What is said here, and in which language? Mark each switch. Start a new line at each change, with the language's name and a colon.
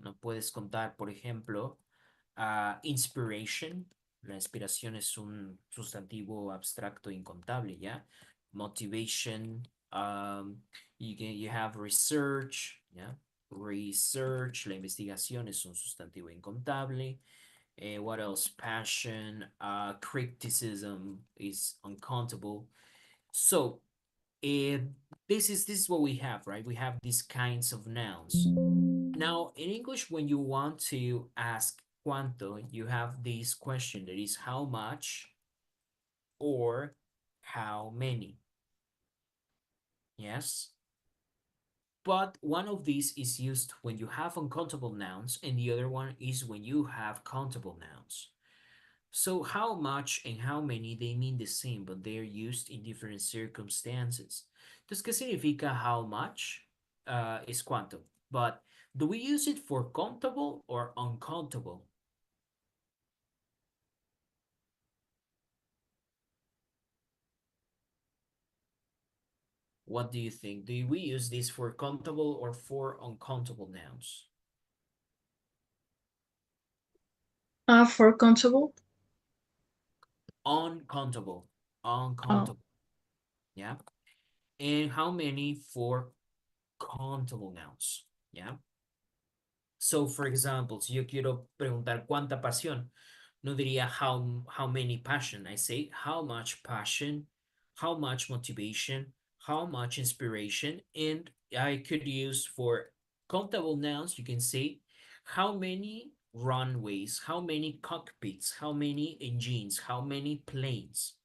Spanish: No puedes contar, por ejemplo, inspiration. La inspiración es un sustantivo abstracto incontable, ¿ya?
English: Motivation. You have research,
Spanish: ¿ya? Research, la investigación es un sustantivo incontable.
English: What else? Passion, criticism is uncountable. So, uh, this is what we have, right? We have these kinds of nouns. Now, in English, when you want to ask cuánto, you have this question that is how much or how many. Yes. But one of these is used when you have uncountable nouns, and the other one is when you have countable nouns. So how much and how many, they mean the same, but they're used in different circumstances.
Spanish: Entonces, ¿qué significa
English: how much?
Spanish: Es cuánto.
English: But do we use it for countable or uncountable? What do you think? Do we use this for countable or for uncountable nouns? For countable. Uncountable. Oh, Uncountable. Yeah. And how many for countable nouns? Yeah. So, for example,
Spanish: si yo quiero preguntar cuánta pasión, no diría
English: how many passion. I say how much passion, how much motivation, how much inspiration. And I could use for countable nouns, you can say how many runways, how many cockpits, how many engines, how many planes.